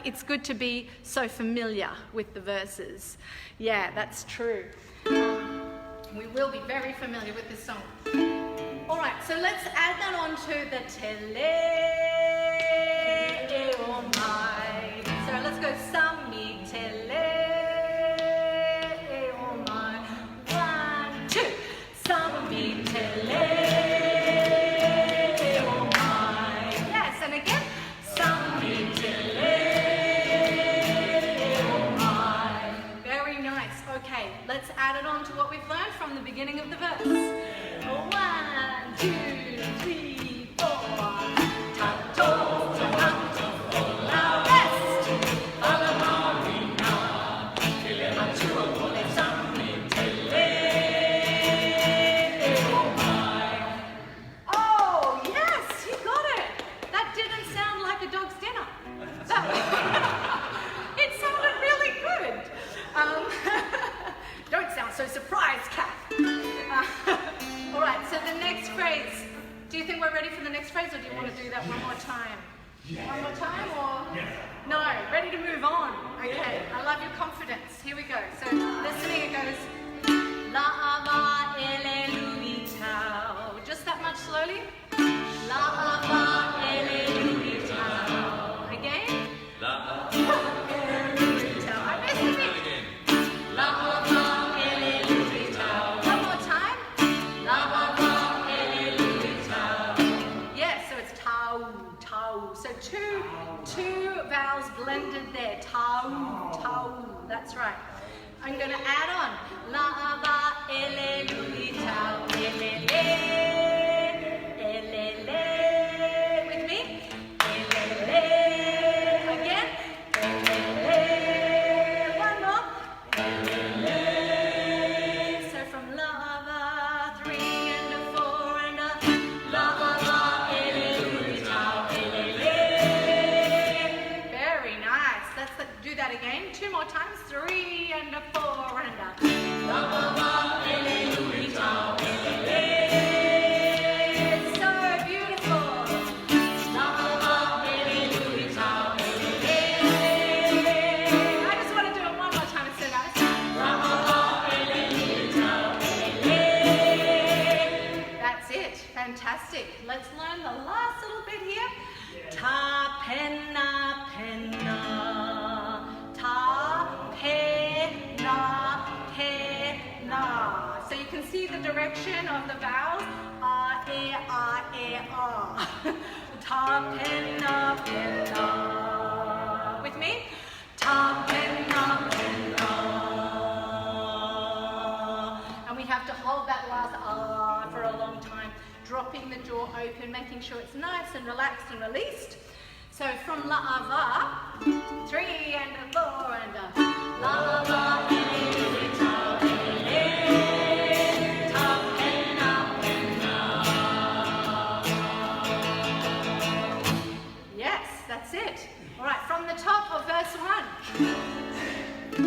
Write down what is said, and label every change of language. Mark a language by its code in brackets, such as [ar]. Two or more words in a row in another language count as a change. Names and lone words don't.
[en] It's good to be so familiar with the verses. Yeah, that's true. We will be very familiar with this song. All right, so let's add that on to the tele. Oh my. So let's go [sm] sa mi tele. [en] Oh my. 1, 2. [sm] Sa mi tele. [en] Oh my. Yes, and again. [sm] Sa mi tele. [en] Oh my. Very nice. Okay, let's add it on to what we've learned from the beginning of the verse. 1, 2, 3, 4. Ta to ta ra ta la rest. [sm] La la mi na. Ele a tua ole sa mi tele. [en] Oh my. Oh yes, you got it. That didn't sound like a dog's dinner. It sounded really good. Don't sound so surprised, Kath. All right, so the next phrase. Do you think we're ready for the next phrase, or do you want to do that one more time? One more time, or? No, ready to move on. Okay, I love your confidence. Here we go. So listening, it goes, [sm] La ava ele lui tau. [en] Just that much slowly. [sm] La ava ele lui tau. Again. La Ele lui tau. [en] I missed a bit. [sm] La ava ele lui tau. [en] One more time. [sm] La ava ele lui tau. [en] Yeah, so it's tau, tau. So two vowels blended there. Tau, tau. That's right. I'm going to add on. [sm] La ava ele lui tau. Ele le. Ele le. [en] With me. [sm] Ele le. Again. Ele le. [en] One more. [sm] Ele le. [en] So from [sm] la ava, [en] 3 and a 4 and a [sm] la ava ele lui tau. Ele le. [en] Very nice. Do that again. 2 more times. 3 and a 4 and a [sm] la ava ele lui tau. Ele le. [en] So beautiful. [sm] La ava ele lui tau. Ele le. [en] I just want to do it one more time instead, guys. [sm] La ava ele lui tau. Ele le. [en] That's it. Fantastic. Let's learn the last little bit here. [sm] Ta penna penna. Ta penna penna. [en] So you can see the direction of the vowels. Ah, e, ah, ah. [sm] Ta penna penna. [en] With me? [sm] Ta penna penna. [en] have to hold that last ah for a long time, dropping the jaw open, making sure it's nice and relaxed and released. So from [sm] la va, [en] 3 and a 4 and a [sm] la va. [en] Yes, that's it. All right, from the top of verse 1.